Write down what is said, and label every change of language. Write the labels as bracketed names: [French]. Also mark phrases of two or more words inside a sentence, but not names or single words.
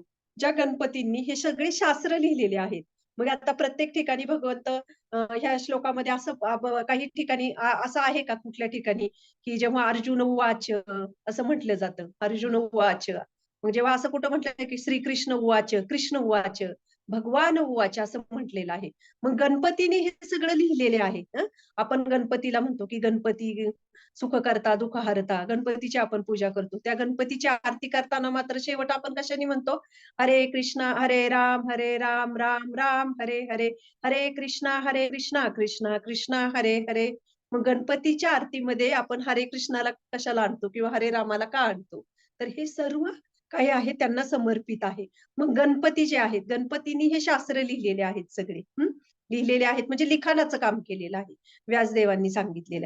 [Marathi] ज्या गणपतींनी हे सगळे शास्त्र लिहिलेले आहेत. मग आता प्रत्येक ठिकाणी भगवंत ह्या श्लोकामध्ये असं काही ठिकाणी असं आहे का कुठल्या ठिकाणी की जेव्हा [Sanskrit] अर्जुन उवाच [Marathi] असं म्हटलं जातं [Sanskrit] अर्जुन उवाच [Marathi] मग जेव्हा असं कुठं म्हटलं की [Sanskrit] श्रीकृष्ण उवाच, कृष्ण उवाच, भगवान उवाच [Marathi] असं म्हटलेलं आहे. मग गणपतीने हे सगळं लिहिलेले आहे. आपण गणपतीला म्हणतो की गणपती सुख करता दुःख हरता, गणपतीची आपण पूजा करतो. त्या गणपतीची आरती करताना मात्र शेवट आपण कशाने म्हणतो, [Sanskrit] हरे कृष्णा हरे राम राम राम हरे हरे, हरे कृष्णा कृष्णा कृष्णा हरे हरे. [Marathi] मग गणपतीच्या आरतीमध्ये आपण हरे कृष्णाला कशाला आणतो किंवा हरे रामाला का आणतो, तर हे सर्व काही आहे त्यांना समर्पित आहे. मग गणपती जे आहेत, गणपतींनी हे शास्त्र लिहिलेले आहेत सगळे. लिहिलेले आहेत म्हणजे लिखाणाचं काम केलेलं आहे, व्यासदेवांनी सांगितलेलं.